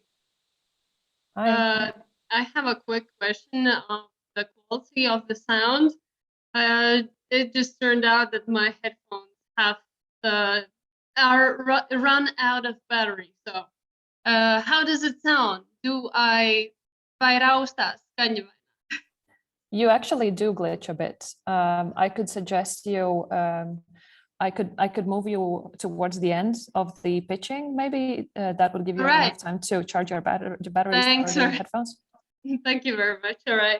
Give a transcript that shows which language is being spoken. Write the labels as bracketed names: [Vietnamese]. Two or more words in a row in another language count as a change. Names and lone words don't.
[English] Hi. I have a quick question on the quality of the sound. It just turned out that my headphones have run out of battery. So, how does it sound? [Latvian] Vai raustās skaņa? [English] You actually do glitch a bit. I could suggest you. I could move you towards the end of the pitching. Maybe that would give you enough time to charge your batteries Thanks, for the headphones. Thank you very much. All right.